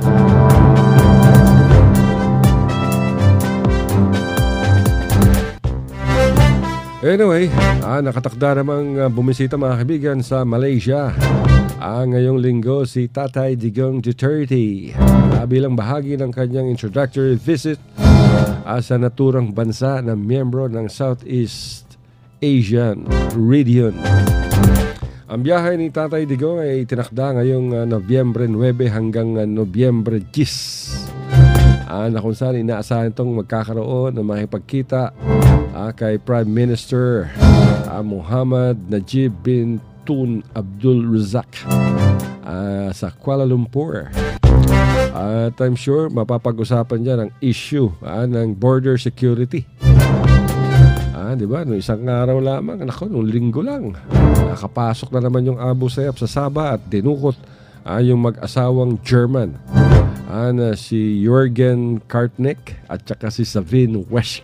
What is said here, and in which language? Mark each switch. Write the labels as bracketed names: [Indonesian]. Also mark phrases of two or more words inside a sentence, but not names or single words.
[Filipino] Anyway, nakatakda namang bumisita mga kaibigan sa Malaysia ngayong linggo si Tatay Digong Duterte bilang bahagi ng kanyang introductory visit sa naturang bansa na miyembro ng Southeast Asian Region. Ang biyahe ni Tatay Digong ay tinakda ngayong Nobyembre 9 hanggang Nobyembre 10 na kung saan inaasahan itong magkakaroon ng makipagkita kay Prime Minister Muhammad Najib bin Tun Abdul Razak sa Kuala Lumpur. At [English] I'm sure [Filipino] mapapag-usapan dyan ang issue ng border security. Diba? Noong isang araw lamang, noong linggo lang, nakapasok na naman yung Abu Sayyaf sa Sabah at dinukot yung mag-asawang German si Jürgen Kartnick at saka si Savin Wesch.